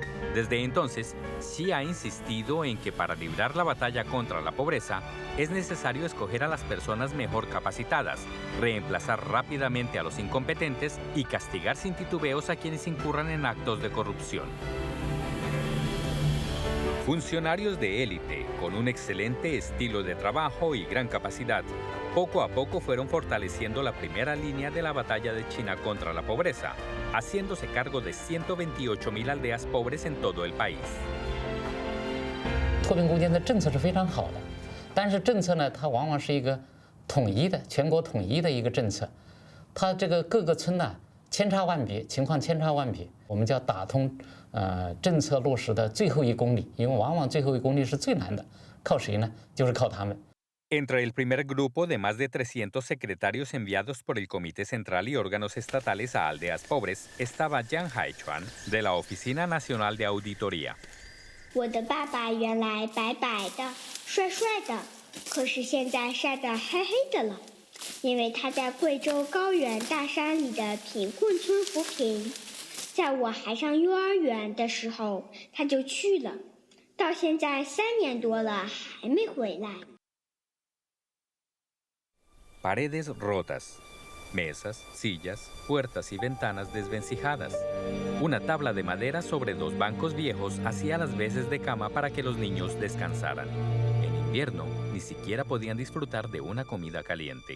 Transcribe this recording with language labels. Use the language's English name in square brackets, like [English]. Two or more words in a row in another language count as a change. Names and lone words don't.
[Spanish] Desde entonces, Xi ha insistido en que para librar la batalla contra la pobreza es necesario escoger a las personas mejor capacitadas, reemplazar rápidamente a los incompetentes y castigar sin titubeos a quienes incurran en actos de corrupción. Funcionarios de élite, con un excelente estilo de trabajo y gran capacidad, poco a poco fueron fortaleciendo la primera línea de la batalla de China contra la pobreza, haciéndose cargo de 128,000 aldeas pobres en todo el país. [Chinese] 脱贫攻坚的政策是非常好的，但是政策呢，它往往是一个统一的、全国统一的一个政策，它这个各个村呢千差万别，情况千差万别。我们叫打通政策落实的最后1公里，因为往往最后1公里是最难的，靠谁呢？就是靠他们。 [Spanish] Entre el primer grupo de más de 300 secretarios enviados por el Comité Central y órganos estatales a aldeas pobres estaba Jiang Haichuan, de la Oficina Nacional de Auditoría. [Chinese] 我的爸爸原来白白的、帅帅的，可是现在晒得黑黑的了，因为他在贵州高原大山里的贫困村扶贫。在我还上幼儿园的时候，他就去了，到现在3年多了还没回来。 [Spanish] Paredes rotas, mesas, sillas, puertas y ventanas desvencijadas. Una tabla de madera sobre 2 bancos viejos hacía las veces de cama para que los niños descansaran. En invierno, ni siquiera podían disfrutar de una comida caliente.